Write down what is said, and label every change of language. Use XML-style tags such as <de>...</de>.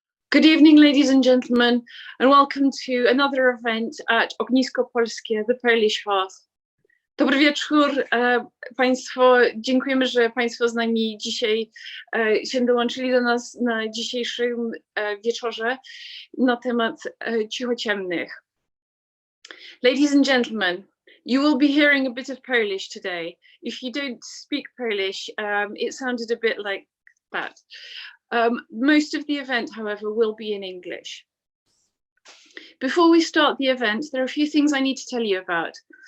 <en>Good evening, ladies and gentlemen, and welcome to another event at Ognisko Polskie, the Polish Hearth.</en> <pl>Dobry wieczór Państwo. Dziękujemy, że Państwo z nami dzisiaj się dołączyli do nas na dzisiejszym wieczorze na temat Cichociemnych.</pl> <en>Ladies and gentlemen, you will be hearing a bit of Polish today. If you don't speak Polish, it sounded a bit like that. Most of the event, however, will be in English. Before we start the event, there are a few things I need to tell you about.</en>